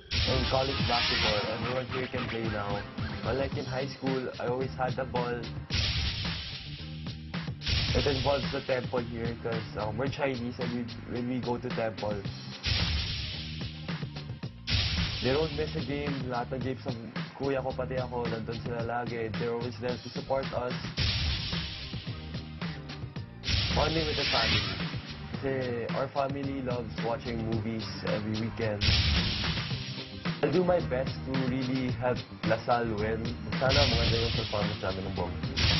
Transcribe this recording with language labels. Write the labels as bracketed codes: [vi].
[en] In college basketball, everyone here can play now. Unlike in high school, I always had the ball It involves the temple here because we're Chinese and when we go to temple, they don't miss a game. [tl] Lahat ng games ng kuya ko pati ako, nandun sila lagi. [en] They're always there to support us. Bonding with the family. Kasi our family loves watching movies every weekend. I'll do my best to really help LaSalle win. [tl] Sana maganda yung performance namin ng buong team.